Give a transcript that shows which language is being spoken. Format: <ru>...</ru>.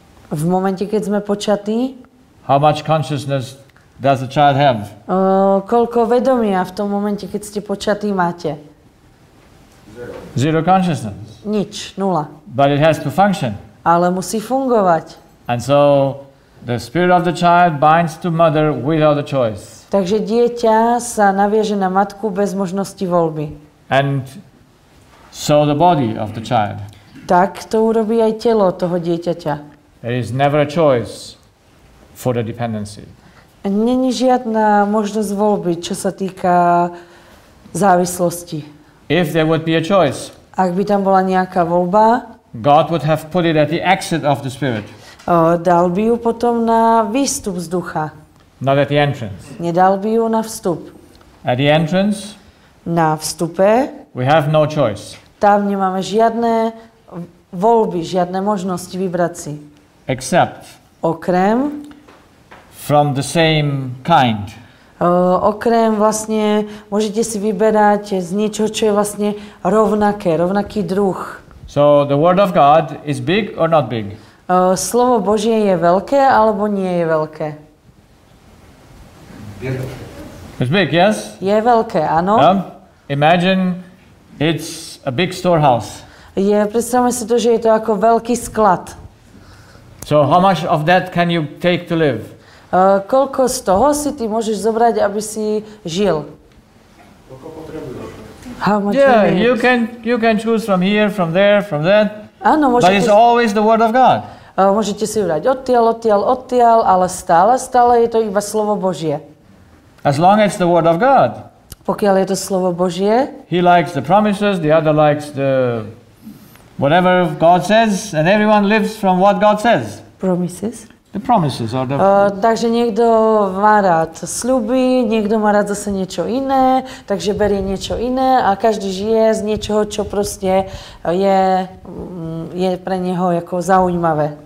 <sk>V momente, keď sme počatí,</sk> <en>how much consciousness does the child have?</en> <sk>koľko vedomia v tom momente, keď ste počatí, máte?</sk> <en>Zero consciousness.</en> <sk>Nič, nula.</sk> <en>But it has to function.</en> <sk>Ale musí fungovať.</sk> <en>And so the spirit of the child binds to mother without a choice.</en> <sk>Takže dieťa sa naviaže na matku bez možnosti voľby.</sk> <en>And so the body of the child.</en> <sk>Tak to urobí aj telo toho dieťaťa.</sk> <en>There is never a choice for the dependency.</en> <sk>Není žiadna možnosť voľby, čo sa týka závislosti.</sk> <en>If there would be a choice,</en> <sk>Ak by tam bola nejaká voľba,</sk> <en>God would have put it at the exit of the spirit,</en> <sk>dal by ju potom na výstup z ducha.</sk> <en>not at the entrance.</en> <sk>Nedal by ju na vstup.</sk> <en>At the entrance,</en> <sk>Na vstupe</sk> <en>we have no choice,</en> <sk>tam nemáme žiadne voľby, žiadne možnosti vybrať si.</sk> <en>except</en> <sk>Okrem</sk> <en>from the same kind.</en> <sk>Okrem vlastne môžete si vyberať z niečoho, čo je vlastne rovnaký druh.</sk> <en>So the word of God is big or not big?</en> <sk>Slovo Božie je veľké alebo nie je veľké?</sk> <en>It's big, yes?</en> <sk>Je veľké, áno.</sk> <en>Imagine it's a big storehouse.</en> <sk>Predstavme si to, že je to ako veľký sklad.</sk> <en>So how much of that can you take to live?</en> <sk>Koľko z toho si ty môžeš zobrať, aby si žil?</sk> <en>How much Yeah, you you can choose from here, from there, from that.</en> <sk>Áno,</sk> <en>But it's always the word of God.</en> <sk>môžete si vybrať odtiaľ, ale stále je to iba slovo Božie.</sk> <en>As long as it's the word of God.</en> <sk>Pokiaľ je to slovo Božie,</sk> <en>He likes the promises, the other likes the whatever God says, and everyone lives from what God says. promises. The promises or the</en> <sk>Takže niekto má rád sľuby, niekto má rád zase niečo iné, takže berie niečo iné a každý žije z niečoho, čo proste je pre neho ako zaujímavé.</sk>